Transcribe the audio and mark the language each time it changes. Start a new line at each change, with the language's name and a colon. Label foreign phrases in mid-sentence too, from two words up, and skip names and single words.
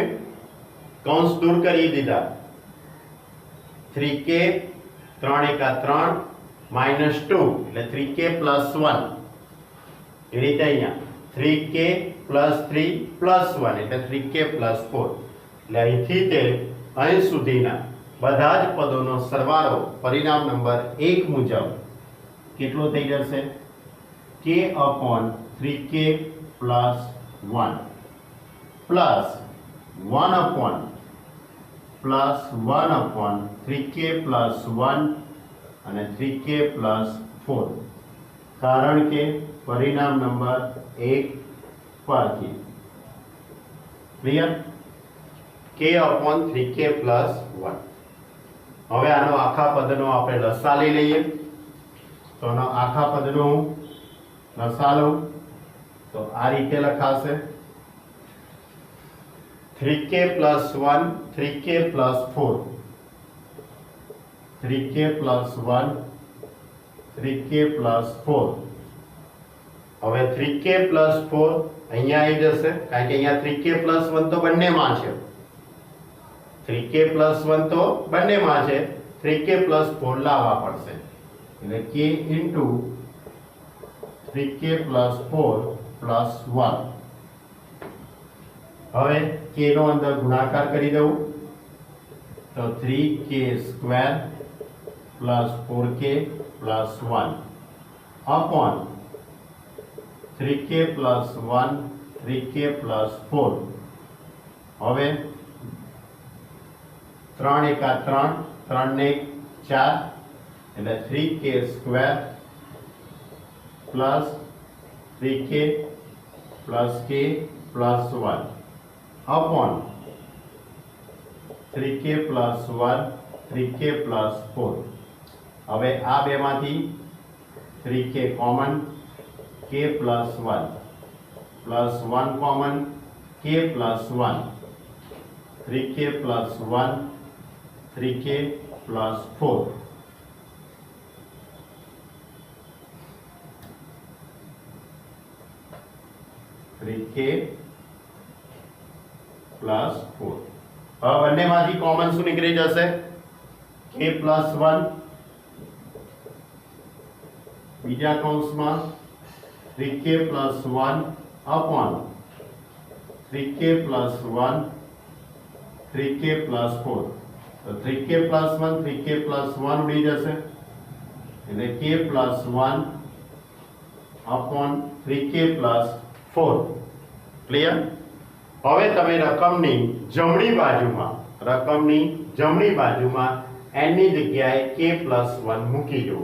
Gujarati: કૌંસ દૂર કરી દીધા. 3k 3 એકા
English: 3 minus 2
Gujarati: એટલે
English: 3k plus 1.
Gujarati: એ રીતે અહીંયા
English: 3k plus 3 plus 1
Gujarati: એટલે
English: 3k plus 4.
Gujarati: એટલે અહીંથી તે અહીં સુધીના બધા જ પદોનો સરવાળો પરિણામ નંબર 1 મુજબ કેટલો થઈ જશે?
English: k/3k plus 1 plus 1/3k plus 1 અને 3k plus 4.
Gujarati: કારણ કે પરિણામ નંબર 1 પરથી.
English: ક્લિયર? k/3k plus 1.
Gujarati: હવે આનો આખા પદનો આપણે લસા લઈ લઈએ. તો આનો આખા પદનો હું લસા લઉં તો આ રીતે લખાશે
English: 3k plus 1, 3k plus 4,
Gujarati: 3k plus 1, 3k plus 4. હવે
English: 3k plus 4
Gujarati: અહીંયા આવી જશે કારણ કે અહીંયા
English: 3k plus 1
Gujarati: તો બંનેમાં છે.
English: 3k plus 1
Gujarati: તો બંનેમાં છે.
English: 3k plus 4
Gujarati: લાવવા પડશે એટલે
English: k into 3k plus 4 plus 1.
Gujarati: હવે k નો અંદર ગુણાકાર કરી દઉં તો
English: 3k square plus 4k plus 1 upon 3k plus 1, 3k plus 4.
Gujarati: હવે 3 એકા 3, 3 ને 4 એટલે
English: 3k square plus 3k plus k plus 1 upon 3k plus 1, 3k plus 4.
Gujarati: હવે આ બેમાંથી 3k કોમન,
English: k plus 1 plus 1 કોમન, k plus 1, 3k plus 1, 3k plus 4. k plus 4.
Gujarati: હવે બંનેમાંથી કોમન શું નીકળી જશે?
English: k plus 1
Gujarati: બીજા કૌંસમાં
English: 3k plus 1 upon 3k plus 1, 3k plus 4.
Gujarati: તો
English: 3k plus 1, 3k plus 1
Gujarati: ઉડી જશે એટલે
English: k plus 1 upon 3k plus 4.
Gujarati: ક્લિયર? હવે તમે રકમની જમણી બાજુમાં n ની જગ્યાએ
English: k plus 1
Gujarati: મૂકી જુઓ.